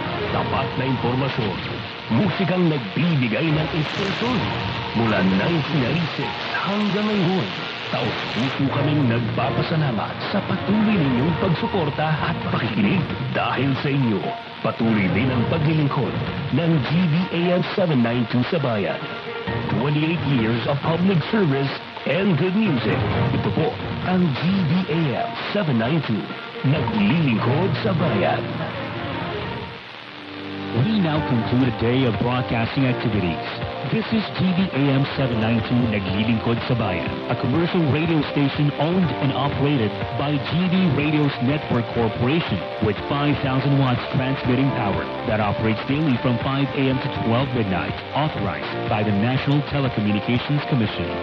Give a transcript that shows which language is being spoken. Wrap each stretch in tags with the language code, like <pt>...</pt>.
<tl>Tapat na impormasyon, musikang nagbibigay ng inspirasyon. Mula 1996 hanggang ngayon, taos-puso kaming nagpapasalamat sa patuloy ninyong pagsuporta at pakikinig. Dahil sa inyo, patuloy din ang paglilingkod ng GBAL 792 sa bayan.</tl> <en>28 years of public service and good music.</en> <tl>Ito po ang GBAL 792, naglilingkod sa bayan.</tl> <en>We now conclude a day of broadcasting activities. This is GBAM 792</en> <tl>Naglilingkod sa Bayan,</tl> <en>a commercial radio station owned and operated by GB Radio's Network Corporation with 5,000 watts transmitting power that operates daily from 5 a.m. to 12 midnight, authorized by the National Telecommunications Commission.</en>